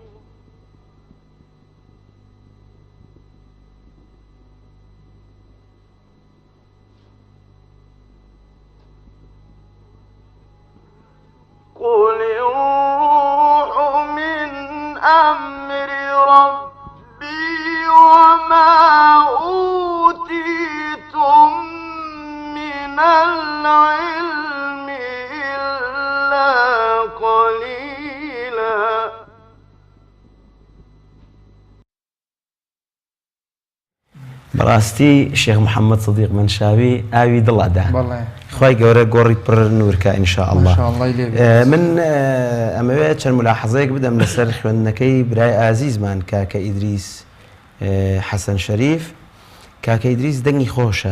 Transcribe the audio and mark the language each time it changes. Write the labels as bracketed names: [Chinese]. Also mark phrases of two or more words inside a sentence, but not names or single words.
[Arabic] قل الروح من أمر ربي وما أوتيتم من العلم إلا قليلا [Central Kurdish] بەڕاستی شێخ محەممەد صدیق منشاوی ئاوی دڵەدا خی گەورە گۆڕی پڕ نورکە ئینشاء الله من ئەمەوێت چەند ملاحەزەیەک بدەم لەسەر خوێندنەکەی برای ئازیزمان کاکە ئیدریس حەسەن شەریف کاکە ئیدریس دەنگی خۆشە